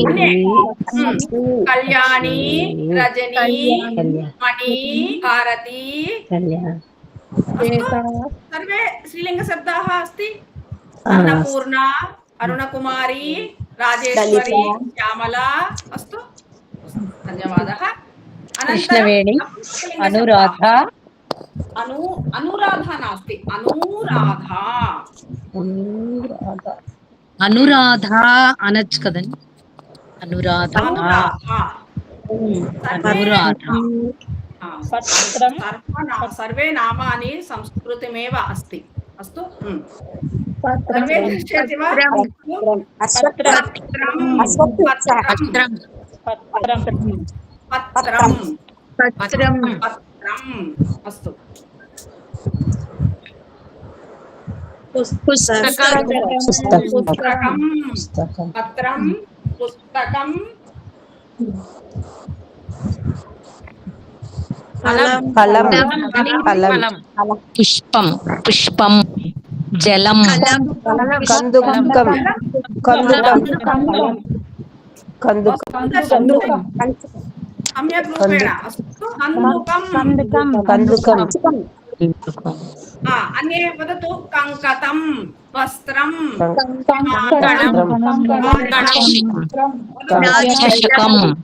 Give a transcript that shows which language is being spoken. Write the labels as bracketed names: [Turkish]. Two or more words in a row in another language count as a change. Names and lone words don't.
[Sanskrit] कल्याणी रजनी मणि भारती सर्वे स्त्रीलिंग शब्दाः अस्ति अन्नपूर्णा अरुणकुमारी राजेश्वरी श्यामला अस्तु धन्यवादः कृष्णवेणी अनुराधा अनुराधा नास्ति अनुराधा [Telugu] అనురాధ అనొచ్చు కదండి అనురాధ [Sanskrit] सर्वे नामानि संस्कृतमेव अस्ति अस्तु सर्वे दृश्यते वा पत्रम् अस्तु పుస్తకం पत्रं पुस्तकं ఫలం పుష్పం పుష్పం జలం కందుకం కందుకం सम्यक् रूपेण अस्तु కందుకం अन्ये वदतु कङ्कतं वस्त्रं చషకం